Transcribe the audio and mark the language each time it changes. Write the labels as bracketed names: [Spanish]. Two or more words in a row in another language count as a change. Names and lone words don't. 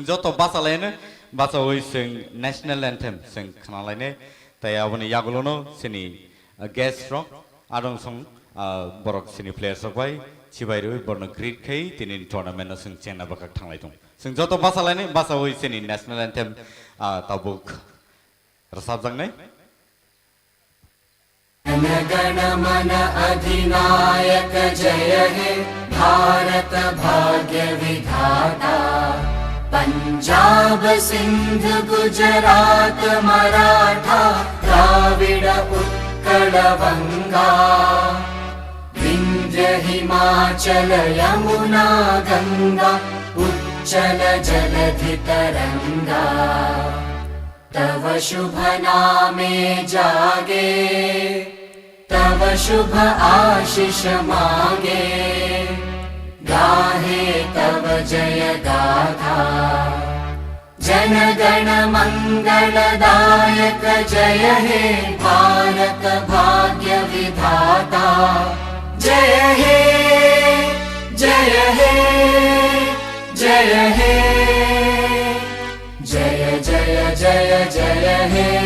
[Kok Borok] joto basa lene basa oi sung [English] national anthem [Kok Borok] sung khana lene tai aboni yagulo no sini guest rock adong sung borok sini players rok bai chibai roi borno greet khai tini tournament no sung chena bakak thanglai tung sung joto basa lene basa oi sini [English] national anthem [Kok Borok] tabuk rasab jang nai [Bangla] গণ মন অধিনায়ক জয় হে ভারত ভাগ্য বিধাতা পঞ্জাব সিন্ধু গুজরাট মারাঠা দ্রাবিড় উৎকল বঙ্গ বিন্ধ্য হিমাচল যমুনা গঙ্গা উচ্ছল জলধি তরঙ্গ তব শুভ নামে জাগে তব শুভ আশিস মাগে গাহে তব জয় গাথা জন গণ মঙ্গলদায়ক জয় হে ভারত ভাগ্য বিধাতা জয় হে জয় হে জয় হে জয় জয় জয় জয় হে